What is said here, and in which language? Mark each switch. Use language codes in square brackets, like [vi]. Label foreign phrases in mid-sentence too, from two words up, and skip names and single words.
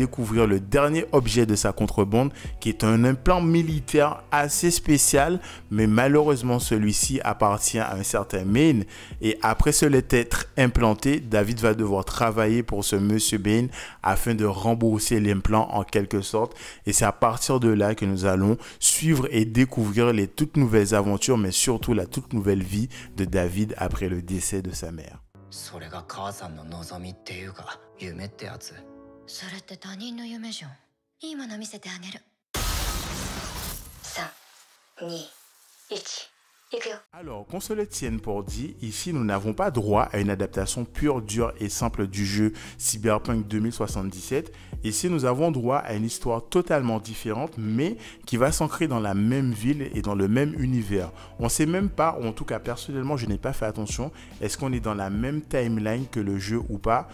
[fr] découvrir le dernier objet de sa contrebande qui est un implant militaire assez spécial, mais malheureusement celui-ci appartient à un certain Maine, et après se l'être implanté, David va devoir travailler pour ce monsieur Maine afin de rembourser l'implant en quelque sorte, et c'est à partir de là que nous allons suivre et découvrir les toutes nouvelles aventures, mais surtout la toute nouvelle vie de David après le décès de sa mère. [ja] それが母さんの望みっていうか夢ってやつ。それって他人の夢じゃん。いいもの見せてあげる。3、2、1。 [fr] Alors, qu'on se le tienne pour dit, ici nous n'avons pas droit à une adaptation pure, dure et simple du jeu Cyberpunk 2077. Ici nous avons droit à une histoire totalement différente, mais qui va s'ancrer dans la même ville et dans le même univers. On ne sait même pas, ou en tout cas personnellement je n'ai pas fait attention, est-ce qu'on est dans la même timeline que le jeu ou pas?